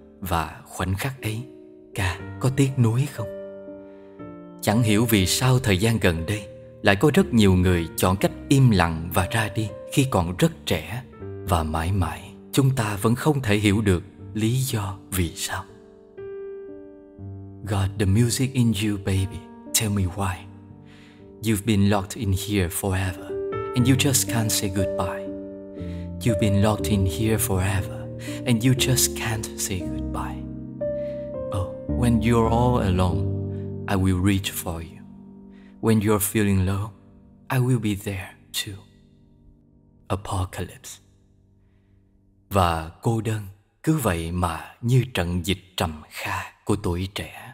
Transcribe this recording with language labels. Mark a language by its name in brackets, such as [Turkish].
[Vietnamese] Và khoảnh khắc ấy, ca có tiếc nuối không? Chẳng hiểu vì sao thời gian gần đây lại có rất nhiều người chọn cách im lặng và ra đi khi còn rất trẻ. Và mãi mãi chúng ta vẫn không thể hiểu được lý do vì sao. [English] Got the music in you, baby, tell me why. You've been locked in here forever, and you just can't say goodbye. You've been locked in here forever, and you just can't say goodbye. Oh, when you're all alone, I will reach for you. When you're feeling low, I will be there too. Apocalypse. [Vietnamese] Và cô đơn cứ vậy mà như trận dịch trầm kha của tuổi trẻ.